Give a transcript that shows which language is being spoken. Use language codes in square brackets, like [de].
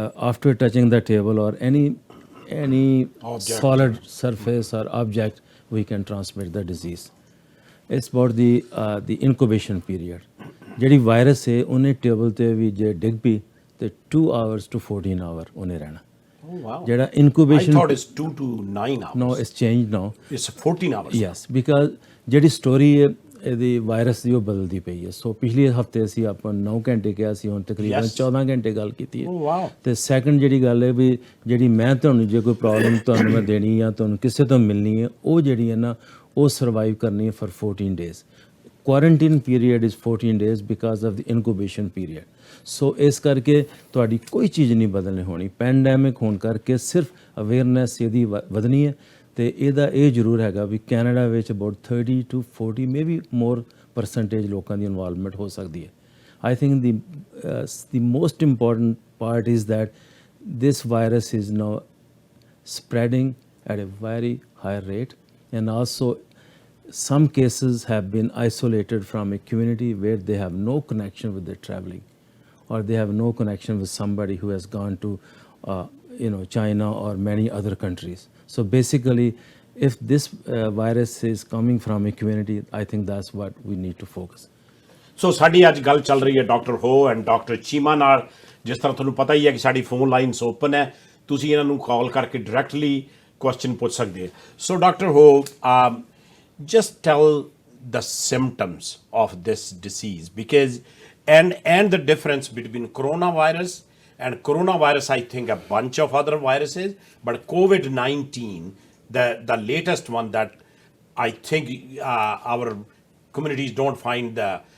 [en] After touching the table or any object, solid surface or object, we can transmit the disease. It's about the incubation period. [pa] ਜਿਹੜੀ virus ਹੈ ਉਹਨੇ table ਤੇ ਵੀ ਜੇ ਡਿੱਗ ਪਈ ਤੇ [en] 2 hours to 14 hours [pa] ਉਹਨੇ ਰਹਿਣਾ। [en] Oh wow. [pa] ਜਿਹੜਾ incubation, [en] I thought it's 2 to 9 hours. No, it's changed now. It's 14 hours. Yes, because [pa] ਜਿਹੜੀ ਸਟੋਰੀ ਹੈ ਇਹਦੀ ਵਾਇਰਸ ਦੀ ਉਹ ਬਦਲਦੀ ਪਈ ਹੈ। ਸੋ ਪਿਛਲੇ ਹਫਤੇ ਅਸੀਂ ਆਪਾਂ 9 ਘੰਟੇ ਕਿਹਾ ਸੀ, ਹੁਣ ਤਕਰੀਬਨ 14 ਘੰਟੇ ਗੱਲ ਕੀਤੀ ਹੈ। [en] Oh wow. [pa] ਤੇ ਸੈਕੰਡ ਜਿਹੜੀ ਗੱਲ ਹੈ ਵੀ ਜਿਹੜੀ ਮੈਂ ਤੁਹਾਨੂੰ ਜੇ ਕੋਈ ਪ੍ਰੋਬਲਮ ਤੁਹਾਨੂੰ ਮੈਂ ਦੇਣੀ ਜਾਂ ਤੁਹਾਨੂੰ ਕਿਸੇ ਤੋਂ ਮਿਲਣੀ ਹੈ, ਉਹ ਜਿਹੜੀ ਹੈ ਨਾ ਉਹ ਸਰਵਾਈਵ ਕਰਨੀ ਹੈ [en] for 14 days. Quarantine period is 14 days because of the incubation period. [pa] ਸੋ ਇਸ ਕਰਕੇ ਤੁਹਾਡੀ ਕੋਈ ਚੀਜ਼ ਨਹੀਂ ਬਦਲਣੀ ਹੋਣੀ। ਪੈਂਡੈਮਿਕ ਹੋਣ ਕਰਕੇ ਸਿਰਫ ਅਵੇਅਰਨੈਸ ਇਹਦੀ ਵਧਣੀ ਹੈ। ਤੇ ਇਹਦਾ ਇਹ ਜ਼ਰੂਰ ਹੈਗਾ ਵੀ ਕੈਨੇਡਾ ਵਿੱਚ [en] about 30 to 40 maybe more percentage [pa] ਲੋਕਾਂ ਦੀ ਇਨਵੋਲਵਮੈਂਟ ਹੋ ਸਕਦੀ ਹੈ। [en] I think the most important part is that this virus is now spreading at a very high rate, and also some cases have been isolated from a community where they have no connection with their traveling, or they have no connection with somebody who has gone to China or many other countries. So basically, if this virus is coming from a community, I think that's what we need to focus. [pa] ਸੋ ਸਾਡੀ ਅੱਜ ਗੱਲ ਚੱਲ ਰਹੀ ਹੈ doctor ਹੋ and doctor Cheema ਨਾਲ। ਜਿਸ ਤਰ੍ਹਾਂ ਤੁਹਾਨੂੰ ਪਤਾ ਹੀ ਹੈ ਕਿ ਸਾਡੀ ਫੋਨ ਲਾਈਨਸ ਓਪਨ ਹੈ, ਤੁਸੀਂ ਇਹਨਾਂ ਨੂੰ ਕਾਲ ਕਰਕੇ ਡਾਇਰੈਕਟਲੀ ਕੁਐਸਚਨ ਪੁੱਛ ਸਕਦੇ ਹੋ। [en] so doctor ਹੋ, just tell the symptoms of this disease, because and the difference between coronavirus and coronavirus, I think a bunch of other viruses, but COVID-19, the latest one that I think our communities don't find the